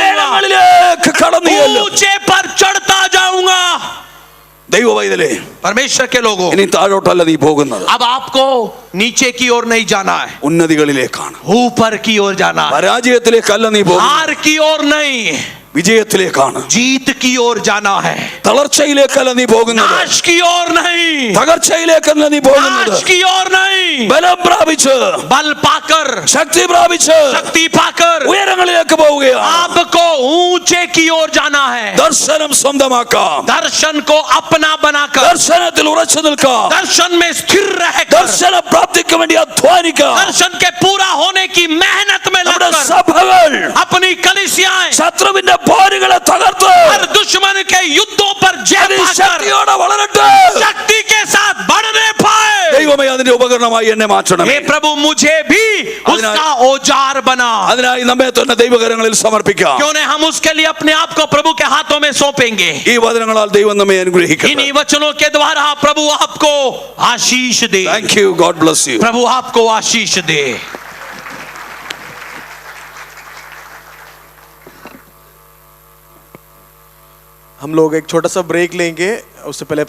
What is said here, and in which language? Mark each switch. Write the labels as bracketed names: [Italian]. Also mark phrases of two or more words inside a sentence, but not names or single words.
[Malayalam] ഉയരങ്ങളിലേക്ക് കടന്നു ചെല്ലും. [Hindi] ऊंचे पर चढ़ता जाऊंगा. [Malayalam] ദൈവവൈതലേ, [Hindi] परमेश्वर के लोगों, [Malayalam] ഇനി താഴോട്ടല്ല നീ പോകുന്നത്, [Hindi] अब आपको नीचे की ओर नहीं जाना है, [Malayalam] ഉന്നതികളിലേക്കാണ്. [Hindi] ऊपर की ओर जाना है. [Malayalam] പരാജയത്തിലേക്കല്ല നീ പോകുന്നത്, [Hindi] हार की ओर नहीं, [Malayalam] വിജയത്തിലേക്കാണ്, [Hindi] जीत की ओर जाना है, [Malayalam] തളർച്ചയിലേക്കല്ല നീ പോകുന്നത്, [Hindi] नाश की ओर नहीं, [Malayalam] തകർച്ചയിലേക്കല്ല നീ പോകുന്നത്. [Hindi] नाश की ओर नहीं, [Malayalam] ബലം പ്രാപിച്ച് [Hindi] बल पाकर, [Malayalam] ശക്തി പ്രാപിച്ച് [Hindi] शक्ति पाकर [Malayalam] ഉയരങ്ങളിലേക്ക് പോവുകയാണ്. [Hindi] आपको ऊंचे की ओर जाना है, [Malayalam] ദർശനം സ്വന്തമാക്കാം, [Hindi] दर्शन को अपना बनाकर, [Malayalam] ദർശനത്തിൽ ഉറച്ചു നിൽക്കാം, [Hindi] दर्शन में स्थिर रहकर, [Malayalam] ദർശന പ്രാപ്തിക്ക് വേണ്ടി അധ്വാനിക്കാം. [Hindi] दर्शन के पूरा होने की मेहनत में [Malayalam] നമ്മുടെ [Hindi] लगकर [Malayalam] സഭകൾ [Hindi] अपनी कलीसियाएं [Malayalam] ശത്രുവിന്റെ പോരുകളെ തകർത്ത് [Hindi] हर दुश्मन के युद्धों पर जय पाकर [Malayalam] ശക്തിയോടെ വളരട്ടെ. [Hindi] शक्ति के साथ बढ़ने पाए। [Malayalam] ദൈവമേ അതിന്റെ ഉപകരണമായി എന്നെ മാറ്റണം. [Hindi] हे प्रभु मुझे भी उसका औजार बना। [Malayalam] അതിനായി നമ്മെ തന്നെ ദൈവകരങ്ങളിൽ സമർപ്പിക്കാം. [Hindi] क्यों नहीं हम उसके लिए अपने आप को प्रभु के हाथों में सौंपेंगे। [Malayalam] ഈ വചനങ്ങളാൽ ദൈവം നമ്മെ അനുഗ്രഹിക്കട്ടെ. [Hindi] इन्हीं वचनों के द्वारा प्रभु आपको आशीष दे। [English] Thank you. God bless you. [Hindi] प्रभु आपको आशीष दे। हम लोग एक छोटा सा ब्रेक लेंगे, उससे पहले